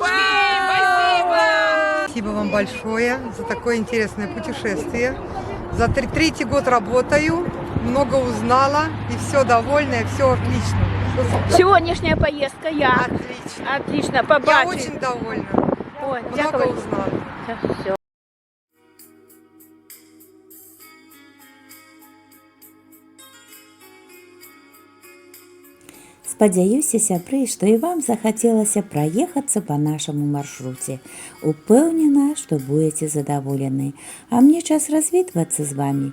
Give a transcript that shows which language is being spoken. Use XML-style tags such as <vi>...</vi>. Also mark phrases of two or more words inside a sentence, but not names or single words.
<ru>Спасибо вам большое за такое интересное путешествие. За третий год работаю, много узнала, и все довольна, и все отлично. Сегодняшняя поездка як? Отлично. Отлично, Я</ru> <uk>побачили.</uk> <ru>очень довольна. Ой, Много</ru> <uk>дякую.</uk> <ru>узнала. Все.</ru> <be>Спадзяюся, сябры, што і вам захацелася праехацца па нашаму маршруце. Упэўнена, што будзеце задаволены. А мне час развітвацца з вамі.</be>